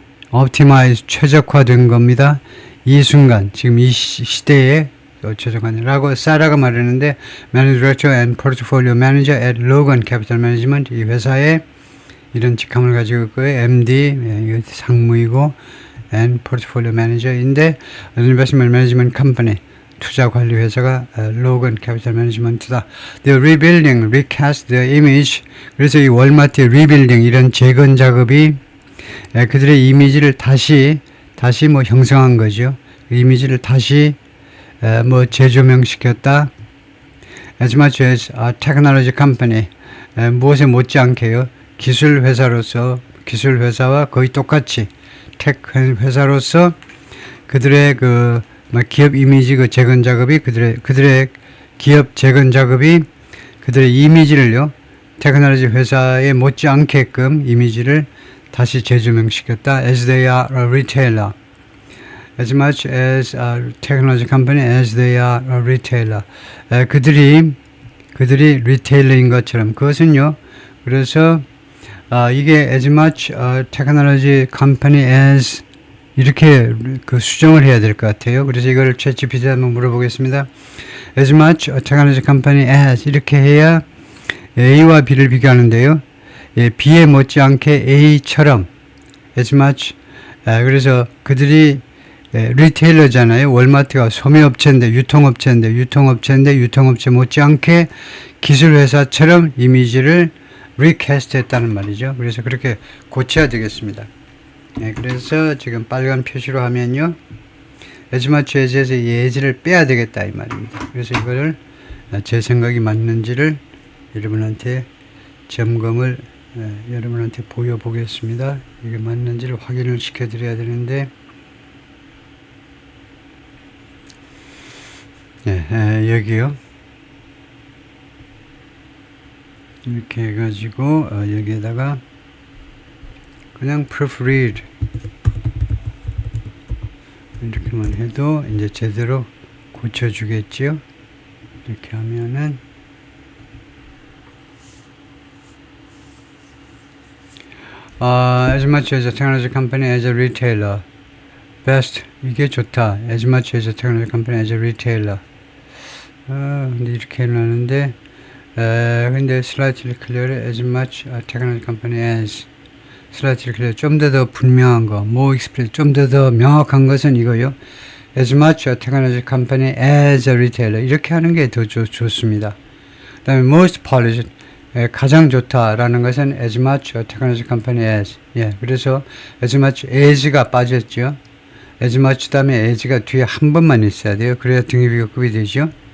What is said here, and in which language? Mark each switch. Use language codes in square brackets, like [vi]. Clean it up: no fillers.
[ko] optimize, 최적화된 겁니다. 이 순간, 지금 이 시대에 최적화라고 사라가 말했는데, [en] Managing Director and Portfolio Manager at Logan Capital Management, [ko] 이 회사에 이런 직함을 가지고 있고요. MD, 상무이고, and Portfolio Manager인데, [en] Investment Management Company, [ko] 투자 관리 회사가 Logan Capital Management다. [en] The rebuilding, recast the image. [ko] 그래서 이 월마트의 rebuilding, 이런 재건 작업이 그들의 이미지를 다시 뭐 형성한 거죠. 이미지를 다시 뭐 재조명시켰다. [en] As much as a technology company, [ko] 무엇에 못지않게요. 기술 회사와 거의 똑같이 텍 회사로서 그들의 그 기업 이미지 그 재건 작업이 그들의 기업 재건 작업이 그들의 이미지를요. 테크놀로지 회사에 못지않게끔 이미지를 다시 재조명시켰다. [en] As they are a retailer. As much as a technology company as they are a retailer. [ko] 그들이 리테일러인 것처럼. 그것은요. 그래서 이게 as much a technology company as 이렇게 그 수정을 해야 될 것 같아요. 그래서 이걸 챗GPT에 한번 물어보겠습니다. [en] As much a technology company as [ko] 이렇게 해야 A와 B를 비교하는데요. B에 못지않게 A처럼 as much 그래서 그들이 리테일러잖아요. 월마트가 소매업체인데 유통업체 못지않게 기술회사처럼 이미지를 리캐스트 했다는 말이죠. 그래서 그렇게 고쳐야 되겠습니다. 그래서 지금 빨간 표시로 하면요. as much as에서 예지를 빼야 되겠다 이 말입니다. 그래서 이거를 제 생각이 맞는지를 여러분한테 점검을 여러분한테 보여보겠습니다. 이게 맞는지를 확인을 시켜드려야 되는데 여기요. 이렇게 해가지고 여기에다가 그냥 proofread 이렇게만 해도 이제 제대로 고쳐주겠죠. 이렇게 하면은 [en] as much as a technology company as a retailer best [ko] 이게 좋다. [en] as much as a technology company as a retailer [ko] 근데 이렇게 해놨는데, 근데 [en] slightly clear as much technology company as slightly clear [ko] 좀 더 분명한 거, [en] more explicit [ko] 좀 더 명확한 것은 이거요. [en] as much technology company as a retailer [ko] 이렇게 하는 게 더 좋습니다. [en] 그다음에 most polished [ko] 가장 좋다라는 것은 [en] as much technology company as 그래서 as much as가 빠졌죠. [ko] as much 다음에 as가 뒤에 한 번만 있어야 돼요. 그래야 등기비교급이 되죠.